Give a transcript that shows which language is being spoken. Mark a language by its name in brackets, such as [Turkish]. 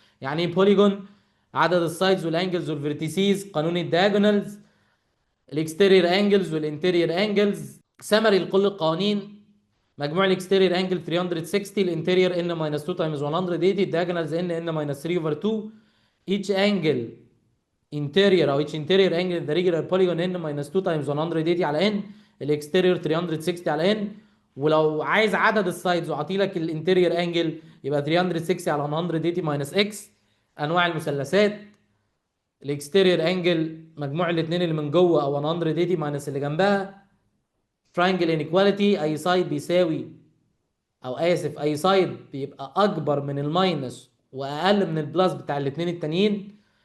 [Arabic] يعني ايه بوليجون؟ عدد السايدز والانجلز والفيرتيسيز، قانون الدياجونالز، الاكستيرير انجلز والانتيرير انجلز، سمري لكل القوانين. مجموع الاكستيرير انجل 360، الانتيرير ان ماينس 2 تايمز 180، الدياجونالز ان ماينس 3 اوفر 2. [English] each angle interior او each interior angle in the regular polygon n minus 2 times 180 على n، الاكستيريور 360 على n. [Arabic] ولو عايز عدد السايدز وعطيلك الانتيريور انجل يبقى 360 على 180 ماينس اكس. انواع المثلثات، الاكستيريور انجل مجموع الاثنين اللي من جوه او 180 ماينس اللي جنبها. تراينجل انيكواليتي، اي سايد بيساوي، او اسف، اي سايد بيبقى اكبر من الماينس واقل من البلس بتاع الاثنين التانيين.